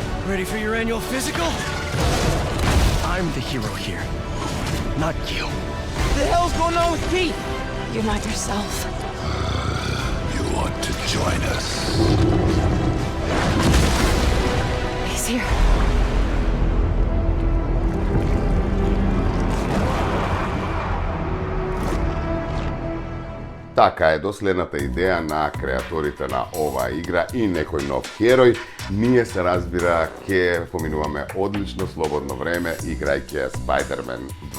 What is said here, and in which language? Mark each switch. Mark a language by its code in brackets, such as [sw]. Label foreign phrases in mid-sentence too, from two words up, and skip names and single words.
[en] Ready for your annual physical? I'm the hero here, not you. What the hell's going on with Pete? You're not yourself. You want to join us? He's here. [mk] Така е доследната идеја на креаторите на оваа игра и некој нов херој. Ние се разбира ќе поминуваме одлично слободно време играјќи Spider-Man 2.